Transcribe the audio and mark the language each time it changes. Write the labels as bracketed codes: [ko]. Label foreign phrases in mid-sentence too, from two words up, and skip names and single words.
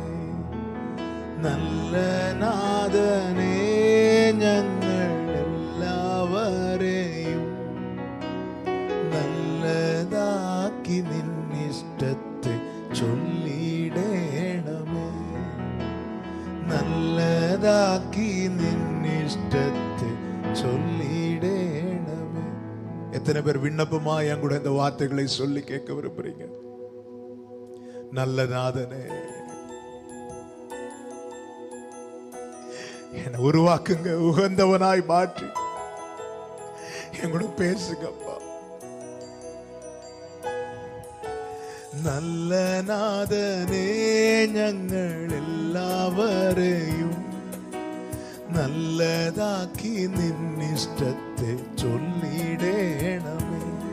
[ml] നല്ല നാഥനേ, ഞങ്ങൾ എല്ലാവരെയും നല്ലതാക്കി നിന്നിഷ്ടത്തെ ചൊല്ലിടേണമേ. നല്ലതാക്കി നിന്നിഷ്ടത്തെ ചൊല്ലിടേണമേ. [ta] எத்தனை பேர் விண்ணப்பமா என் கூட இந்த வார்த்தைகளை சொல்லி கேட்க விரும்புறீங்க? நல்ல நாதனே, என்னை உருவாக்குங்க, உகந்தவனாய் மாற்றி என் கூட பேசுங்கப்பா. [ml] നല്ല നാഥനേ, ഞങ്ങൾ എല്ലാവരെയും നല്ലതാക്കി നിന്നിഷ്ടത്തെ ചൊല്ലിടേണമേ.